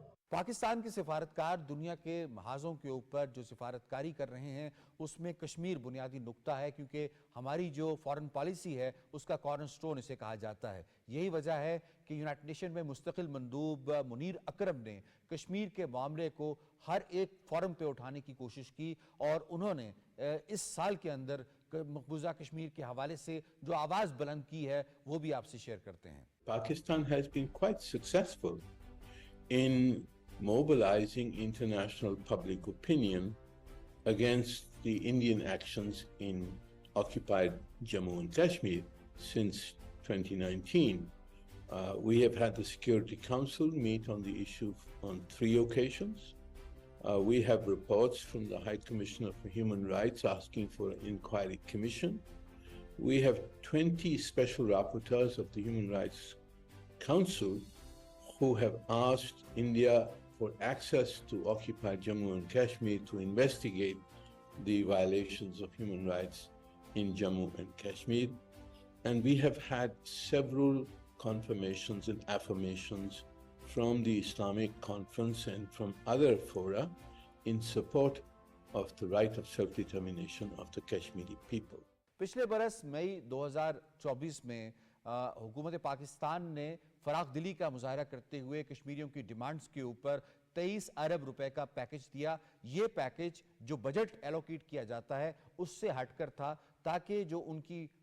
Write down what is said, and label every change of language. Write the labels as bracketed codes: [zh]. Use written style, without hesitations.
[ur] پاکستان کے سفارتکار دنیا کے محاذوں کے اوپر جو سفارتکاری کر رہے ہیں اس میں کشمیر بنیادی نقطہ ہے، کیونکہ ہماری جو فارن پالیسی ہے اس کا کارنر سٹون اسے کہا جاتا ہے۔ یہی وجہ ہے کہ یونائٹڈ نیشن میں مستقل مندوب منیر اکرم نے کشمیر کے معاملے کو ہر ایک فورم پہ اٹھانے کی کوشش کی، اور انہوں نے اس سال کے اندر مقبوضہ کشمیر کے حوالے سے جو آواز بلند کی ہے وہ بھی آپ سے شیئر کرتے ہیں۔ [en] Pakistan has been quite successful in mobilizing international public opinion against the Indian actions in occupied Jammu and Kashmir since 2019. We have had the Security Council meet on the issue on 3 occasions. We have reports from the High Commissioner for Human Rights asking for an inquiry commission. We have 20 special rapporteurs of the Human Rights Council who have asked India for access to occupied Jammu and Kashmir to investigate the violations of human rights in Jammu and Kashmir. And we have had several confirmations and affirmations from the Islamic Conference and from other fora in support of the right of self-determination of the Kashmiri people. [ur] پچھلے برس مئی 2024 میں حکومت پاکستان نے فراخ دلی کا مظاہرہ کرتے ہوئے کشمیریوں کی ڈیمانڈز کے اوپر 23 ارب روپے کا پیکج دیا۔ یہ پیکج جو بجٹ ایلوکیٹ کیا جاتا ہے اس سے ہٹ کر تھا، تاکہ جو ان کی